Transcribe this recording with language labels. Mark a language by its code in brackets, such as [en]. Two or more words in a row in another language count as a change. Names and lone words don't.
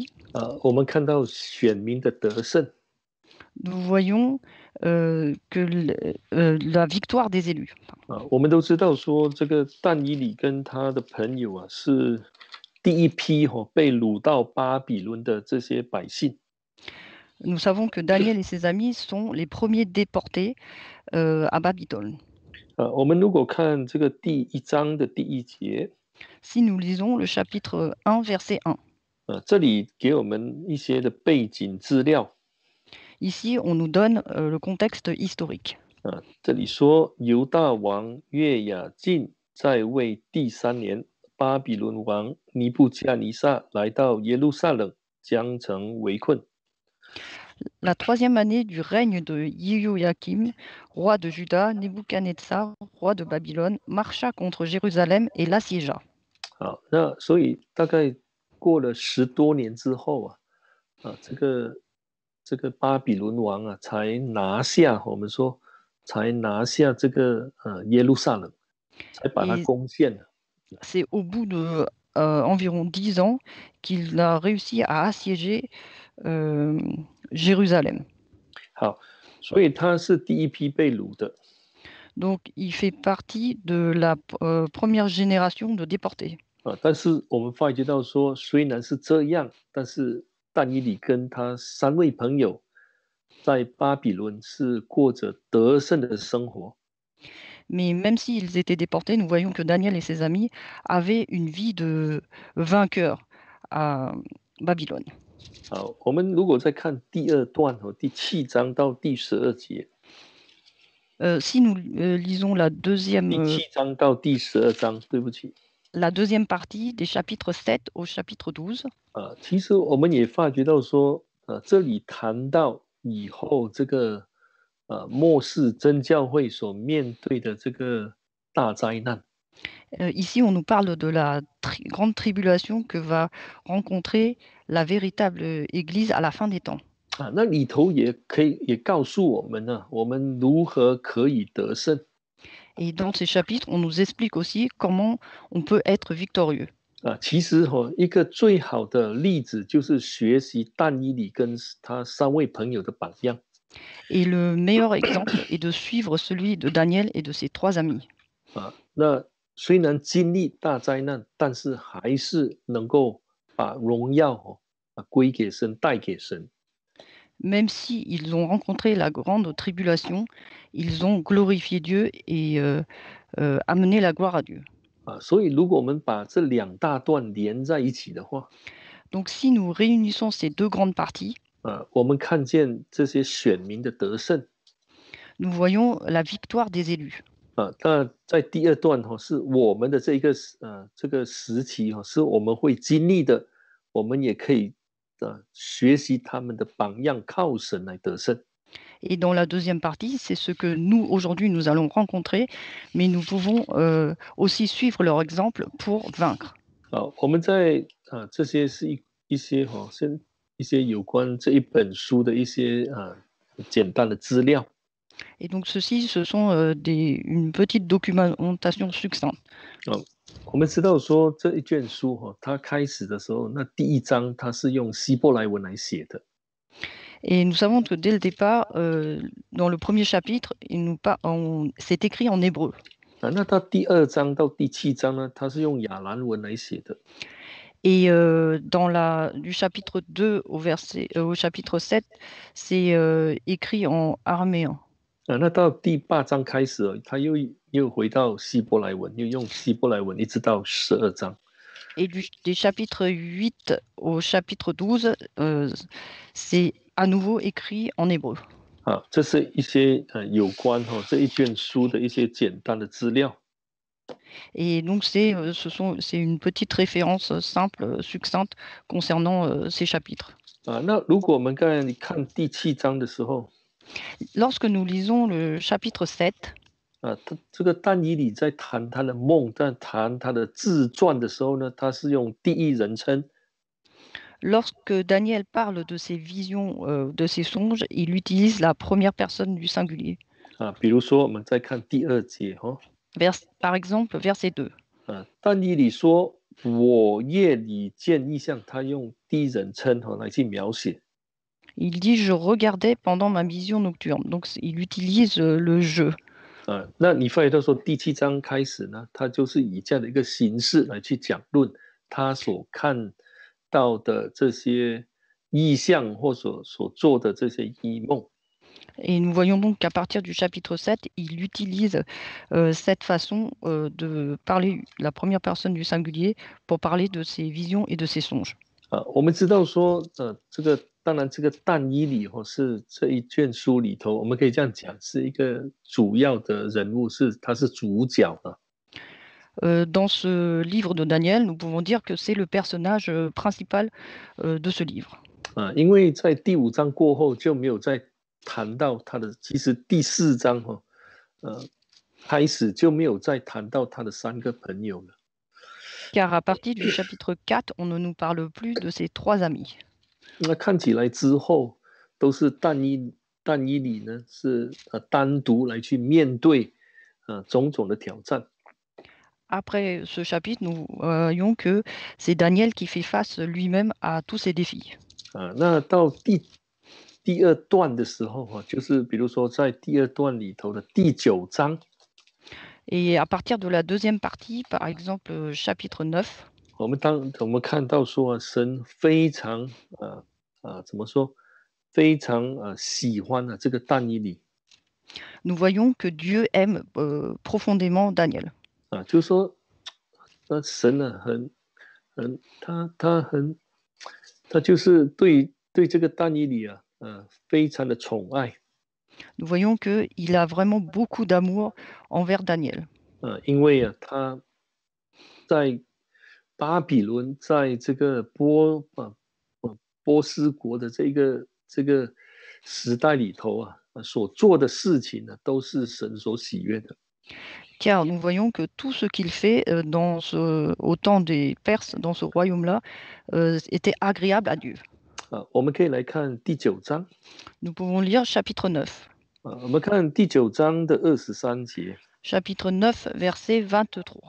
[zh] 我们看到选民的得胜。 [fr] nous voyons la victoire des élus. [zh] 我们都知道说，这个但以理跟他的朋友是第一批被掳到巴比伦的这些百姓。 [fr] Nous savons que Daniel et ses amis sont les premiers déportés à Babylone. [zh] 我们如果看这个第1章的第1节， [fr] Si nous lisons le chapitre 1, verset 1. [zh] 这里给我们一些的背景资料。 [fr] Ici, on nous donne le contexte historique. [zh] 这里说犹大王约雅敬在位第3年，巴比伦王尼布加尼撒来到耶路撒冷，将城围困。 [fr] La 3e année du règne de Jehoiakim, roi de Juda, Nebuchadnezzar, roi de Babylone, marcha contre Jérusalem et l'assiégea. [zh] 好，那所以大概过了10多年之后这个巴比伦王才拿下，我们说才拿下这个耶路撒冷，才把它攻陷了。 [fr] C'est au bout de environ 10 ans qu'il a réussi à assiéger Jérusalem. [zh] 好，所以他是第一批被掳的。 [fr] Donc, il fait partie de la première génération de déportés. [zh] 但是我们发觉到说，虽然是这样，但是但以理跟他3位朋友在巴比伦是过着得胜的生活。 [fr] Mais même s'ils étaient déportés, nous voyons que Daniel et ses amis avaient une vie de vainqueurs à Babylone. [zh] 好，我们如果再看第2段第7章到第12节。 [fr] Si nous lisons la 2e, [zh] 第7章到第12章，对不起。 [fr] la 2e partie des chapitres 7 au chapitre 12, [zh] 其实我们也发觉到说，这里谈到以后这个末世真教会所面对的这个大灾难。 [fr] ici, on nous parle de la grande tribulation que va rencontrer la véritable Église à la fin des temps. [zh] 那里头也告诉我们呢，我们如何可以得胜。 [fr] Et dans ces chapitres, on nous explique aussi comment on peut être victorieux. [zh] 其实一个最好的例子就是学习但以理跟他3位朋友的榜样。 [fr] Et le meilleur exemple est de suivre celui de Daniel et de ses 3 amis. [zh] 那虽然经历大灾难，但是还是能够把荣耀归给神，带给神。 [fr] Même s'ils ont rencontré la grande tribulation, ils ont glorifié Dieu et amené la gloire à Dieu. [zh] 所以如果我们把这2大段连在一起的话， [fr] Donc si nous réunissons ces 2 grandes parties, [zh] 我们看见这些选民的得胜。 [fr] nous voyons la victoire des élus. [zh] 那在第2段是我们的这个时期是我们会经历的，我们也可以学习他们的榜样，靠神来得胜。 [fr] Et dans la deuxième partie, c'est ce que nous, aujourd'hui, nous allons rencontrer, mais nous pouvons aussi suivre leur exemple pour vaincre. [zh] 好，我们在这些是一些一些有关这一本书的一些简单的资料。 [fr] Et donc, ceci, ce sont une petite documentation succincte. [zh] 我们知道说这一卷书它开始的时候，那第一章它是用希伯来文来写的。 [fr] Et nous savons que dès le départ, dans le premier chapitre, c'est écrit en hébreu. [zh] 那到第二章到第七章呢，它是用亚兰文来写的。 [fr] Et du chapitre 2 au chapitre 7, c'est écrit en araméen. [zh] 那到第八章开始，他又回到希伯来文，又用希伯来文一直到12章。 [fr] Et des chapitres 8 au chapitre 12, c'est à nouveau écrit en hébreu. [zh] 这是一些有关这一卷书的一些简单的资料。 [fr] Et donc, c'est une petite référence simple, succincte concernant ces chapitres. [zh] 那如果我们刚才看第7章的时候， [fr] Lorsque nous lisons le chapitre 7, [zh] 这个但以理在谈他的梦，在谈他的自传的时候呢，他是用第一人称。 [fr] lorsque Daniel parle de ses visions, de ses songes, il utilise la première personne du singulier. [zh] 比如说我们再看第2节 [fr] Par exemple, verset 2. [zh] 但以理说我夜里见异象，他用第一人称来去描写。 [fr] Il dit je regardais pendant ma vision nocturne. Donc il utilise le je. [zh] 那你发现到说第7章开始呢，他就是以这样的一个形式来去讲论他所看到的这些异象或所做的这些异梦。 [fr] Et nous voyons donc qu'à partir du chapitre 7, il utilise cette façon de parler la première personne du singulier pour parler de ses visions et de ses songes. [zh] 我们知道说当然这个但以理是这一卷书里头，我们可以这样讲，是一个主要的人物，他是主角。 [fr] Dans ce livre de Daniel, nous pouvons dire que c'est le personnage principal de ce livre. [zh] 因为在第5章过后就没有再谈到他的，其实第4章开始就没有再谈到他的3个朋友了。 [fr] Car à partir du chapitre 4, on ne nous parle plus de ses 3 amis. [zh] 那看起来之后都是但以理呢，是单独来去面对种种的挑战。 [fr] Après ce chapitre, nous voyons que c'est Daniel qui fait face lui-même à tous ces défis. [zh] 那到第2段的时候就是比如说在第2段里头的第9章。 [fr] Et à partir de la deuxième partie, par exemple chapitre 9, [zh] 我们看到说神非常怎么说，非常喜欢这个但以理。 [fr] nous voyons que Dieu aime profondément Daniel. [zh] 就是说神呢他就是对这个但以理非常的宠爱。 [fr] Nous voyons qu'il a vraiment beaucoup d'amour envers Daniel. [zh] 因为他在巴比伦，在这个波斯国的这个时代里头所做的事情呢，都是神所喜悦的。 [fr] Car nous voyons que tout ce qu'il fait au temps des Perses, dans ce royaume-là, était agréable à Dieu. [zh] 我们可以来看第9章。 [fr] Nous pouvons lire chapitre 9. [zh] 我们看第9章的23节。 [fr] Chapitre 9, verset 23.